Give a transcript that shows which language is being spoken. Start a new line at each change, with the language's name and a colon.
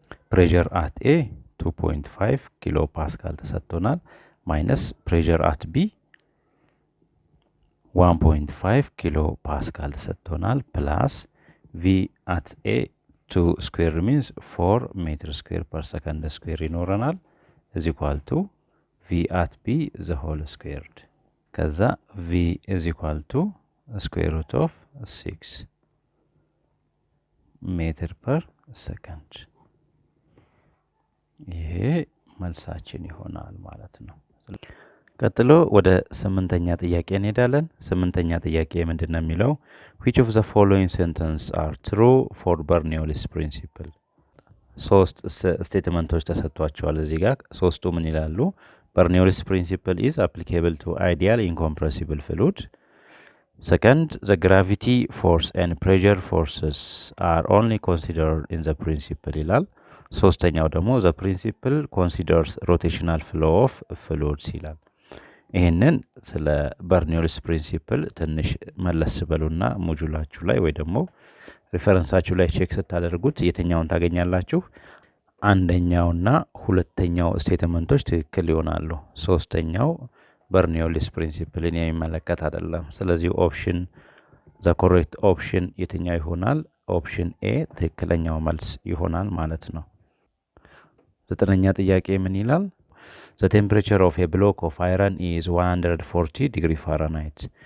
Amharic: ፕሬር አት ኤ 2.5 ኪሎ ፓስካል ተሰጥቶናል። ማይነስ ፕሬር አት ቢ 1.5 ኪሎ ፓስካል ተሰጥቶናል። ፕላስ ቪ አት ኤ 2 ስኩዌር ሚንስ 4 ሜትር ስኩዌር ፐር ሰከንድ ስኩዌር ይኖረናል። እዚ
English: ኢኳል ቱ ቪ አት ቢ ዘ ሆል ስኩዌርድ።
Amharic: ከዛ
English: ቪ ኢዝ ኢኳል ቱ ስኩዌር ሩት ኦፍ 6
Amharic: ሜትር ፐር ሰከንድ። ይሄ መልሳችን ይሆናል ማለት ነው። ቀጥሎ ወደ ስምንተኛ ጥያቄ እንሄዳለን። ስምንተኛ ጥያቄ ምንድን ነው የሚለው?
English: which of the following sentence are true for በርኖሊስ ፕሪንሲፕል?
Amharic: ሶስት ስቴትመንቶች ተሰጥቷቸዋል እዚህ ጋር። ሶስቱ ምን ይላሉ?
English: በርኖሊስ ፕሪንሲፕል is applicable to ideal incompressible fluid. Second, the gravity force and pressure forces are only considered in the principle
Amharic: ይላል። ሶስተኛው ደግሞ
English: the principle considers rotational flow of fluids
Amharic: ይላል። ይህንን ስለ በርኖሊስ ፕሪንሲፕል ትንሽ መለስ በሉና ሞጁላችሁ ላይ ወይ ደግሞ ሪፈረንሳችሁ ላይ ቼክ ስታደርጉት የትኛውን ታገኛላችሁ? አንደኛውና ሁለተኛው ስቴትመንቶች ትክክል ይሆናሉ። ሶስተኛው በርኖሊስ ፕሪንሲፕልን የሚመለከት አይደለም። ስለዚህ
English: ኦፕሽን ዘ ኮሬክት ኦፕሽን
Amharic: የትኛው ይሆናል? ኦፕሽን ኤ ትክክለኛው መልስ ይሆናል ማለት ነው። ዘጠነኛ ጥያቄ ምን ይላል?
English: The temperature of a block of iron is 140 degree Fahrenheit.